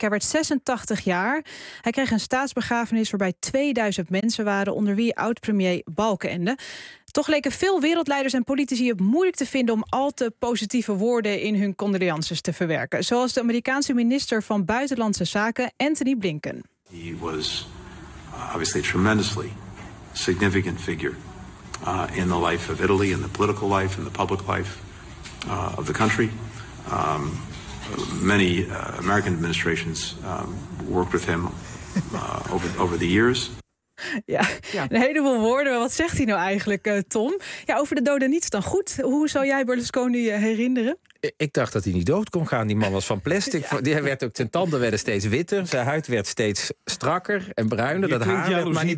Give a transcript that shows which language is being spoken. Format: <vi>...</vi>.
<nl>Hij werd 86 jaar. Hij kreeg een staatsbegrafenis waarbij 2000 mensen waren, onder wie oud-premier Balkenende. Toch leken veel wereldleiders en politici het moeilijk te vinden om al te positieve woorden in hun condolences te verwerken. Zoals de Amerikaanse minister van Buitenlandse Zaken, Anthony Blinken.</nl> <en>He was obviously a tremendously significant figure in the life of Italy, in the political life, in the public life of the country. Many American administrations worked with him over the years.</en> <nl>Ja, een heleboel woorden. Wat zegt hij nou eigenlijk, Tom? Ja, over de doden niets dan goed. Hoe zou jij Berlusconi herinneren? Ik dacht dat hij niet dood kon gaan. Die man was van plastic. Ja. Zijn tanden werden steeds witter. Zijn huid werd steeds strakker en bruiner. Je dat haar werd maar niet</nl>